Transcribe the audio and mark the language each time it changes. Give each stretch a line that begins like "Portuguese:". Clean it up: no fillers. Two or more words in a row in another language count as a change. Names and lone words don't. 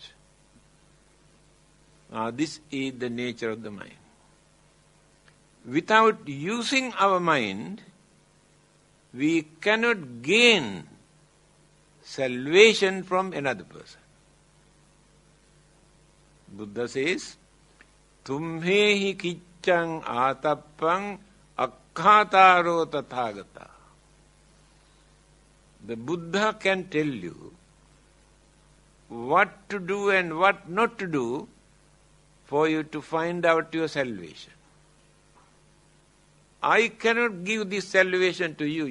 English: This is the nature of the mind. Without using our mind, we cannot gain salvation from another person. Buddha says,
Pali: Tumhehi kiccang atappang akkhataro tathagata.
English: The Buddha can tell you what to do and what not to do for you to find out your salvation. I cannot give this salvation to you.